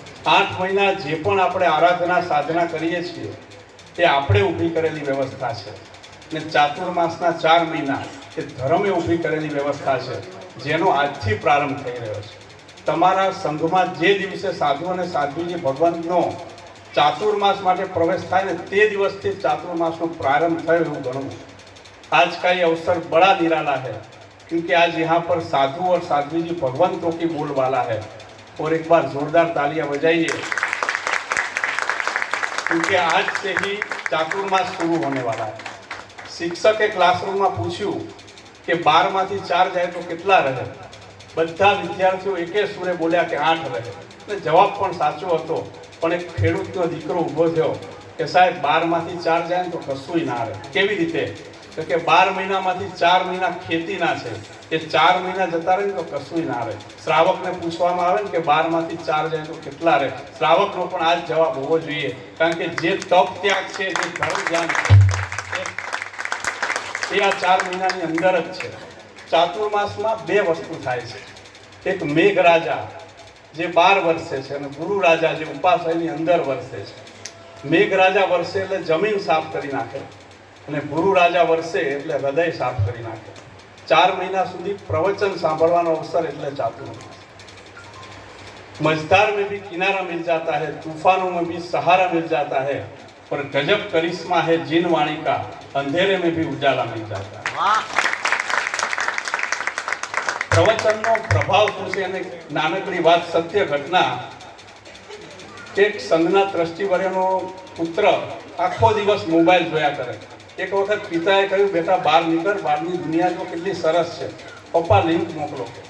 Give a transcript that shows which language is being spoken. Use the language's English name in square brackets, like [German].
[Gujarati] 8 મહિના જે પણ આપણે આરાધના સાધના કરીએ છીએ તે આપણે ઊભી કરેલી વ્યવસ્થા છે, અને ચાતુર્માસના 4 મહિના એ ધર્મે ઊભી કરેલી વ્યવસ્થા છે, જેનો આજથી પ્રારંભ થઈ રહ્યો છે. તમારા સંઘમાં જે દિવસે સાધુ અને સાધ્વીજી ભગવાનનો ચાતુર્માસ માટે પ્રવેશ થાય ને તે દિવસથી ચાતુર્માસનો પ્રારંभ થયો એવું ગણવું. [Hindi] आज का ये अवसर बड़ा निराला है, क्योंकि आज यहाँ पर साधु और साध्वी जी भगवंतों की बोल वाला है. और एक बार जोरदार तालियां बजाइए, क्योंकि आज से ही चातुर्मास शुरू होने वाला है. [Gujarati] शिक्षक के क्लासरूम में पूछ्યું કે 12 માંથી 4 જાય તો કેટલા રહે? બધા વિદ્યાર્થીઓ એકે સુરે બોલ્યા કે 8 રહે. એટલે જવાબ પણ સાચો હતો, પણ એક ખેડૂતનો દીકરો ઊભો થયો કે સાહેબ 12 માંથી 4 જાય તો કશું ના રહે. કેવી રીતે? તો કે 12 મહિનામાંથી 4 મહિના ખેતીના છે, એ 4 મહિના જતા રહે તો કશું ના રહે. શ્રાવકને પૂછવામાં આવે ને કે 12 માંથી 4 જાય તો કેટલા રહે? શ્રાવકનો પણ આ જ જવાબ હોવો જોઈએ, કારણ કે જે તપ ત્યાગ છે, જે ધર્મ ધ્યાન છે, એ આ 4 મહિનાની અંદર જ છે. ચાતુર્માસમાં બે વસ્તુ થાય છે. એક મેઘરાજા જે 12 વર્ષે છે, અને ગુરુ રાજા જે ઉપાસયની અંદર વર્ષે છે. મેઘરાજા વર્ષે એટલે જમીન સાફ કરી નાખે, અને ગુરુ રાજા વર્ષે એટલે હૃદય સાફ કરી નાખે. 4 મહિના સુધી પ્રવચન સાંભળવાનો અવસર એટલે ચાતુર્માસ. [Hindi] मझधार में भी किनारा मिल जाता है, तूफानों में भी सहारा मिल जाता है, पर गजब करिश्मा है जिन वाणी का, अंधेरे में भी उजाला मिल जाता है. [Gujarati] प्रवचनનો પ્રભાવ શું છે? અને નાનકડી વાત, સત્ય ઘટના. એક સંઘના ટ્રસ્ટીવર્યનો પુત્ર આખો દિવસ મોબાઈલ જોયા કરે. એક વખત પિતાએ કહ્યું બેટા બહાર નીકળ, બહારની દુનિયા જો કેટલી સરસ છે, પપ્પા લિંક મોકલો.